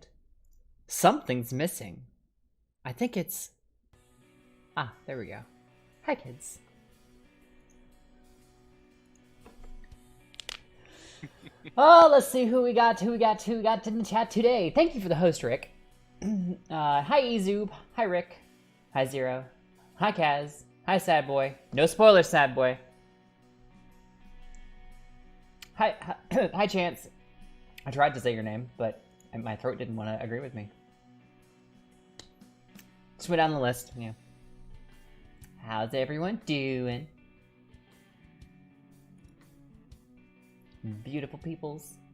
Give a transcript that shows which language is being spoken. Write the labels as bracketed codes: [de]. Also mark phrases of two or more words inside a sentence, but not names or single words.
[en] Something's missing. I think it's... Ah, there we go. Hi, kids. Oh, let's see who we got in the chat today. Thank you for the host, Rick. Hi, Ezoob. Hi, Rick. Hi, Zero. Hi, Kaz. Hi, Sad Boy. No spoilers, Sad Boy. Hi, Chance. I tried to say your name, but my throat didn't want to agree with me. Just went down the list, yeah. How's everyone doing? Beautiful peoples.